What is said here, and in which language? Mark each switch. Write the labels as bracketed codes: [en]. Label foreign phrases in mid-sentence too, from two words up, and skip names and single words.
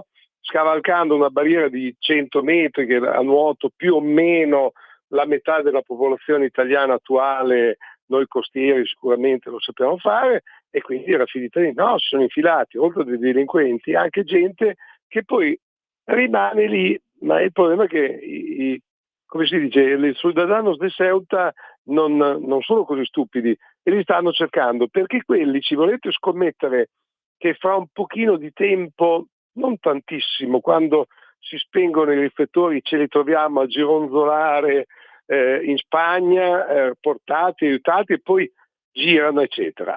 [it] Scavalcando una barriera di 100 metri che a nuoto più o meno la metà della popolazione italiana attuale, noi costieri sicuramente lo sappiamo fare, e quindi era finita lì. No, si sono infilati, oltre ai delinquenti, anche gente che poi rimane lì, ma il problema è che come si dice, i [es] ciudadanos de Ceuta [it] non sono così stupidi e li stanno cercando, perché quelli, ci volete scommettere che fra un pochino di tempo, non tantissimo, quando si spengono i riflettori ce li troviamo a gironzolare in Spagna, portati, aiutati, e poi girano, eccetera.